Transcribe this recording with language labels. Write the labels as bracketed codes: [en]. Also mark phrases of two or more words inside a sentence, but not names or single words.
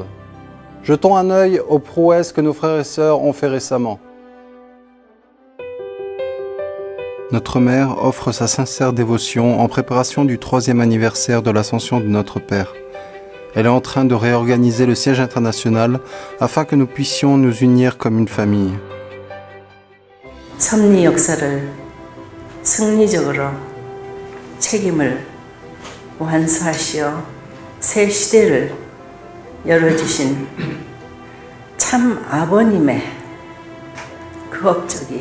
[fr] Jetons un œil aux prouesses que nos frères et sœurs ont fait récemment. Notre mère offre sa sincère dévotion en préparation du 3e anniversaire de l'ascension de notre Père. Elle est en train de réorganiser le siège international afin que nous puissions nous unir comme une famille. [ko] 섭리 역사를 승리적으로 책임을 완수하시어 새 시대를 열어주신 참 아버님의 그 업적이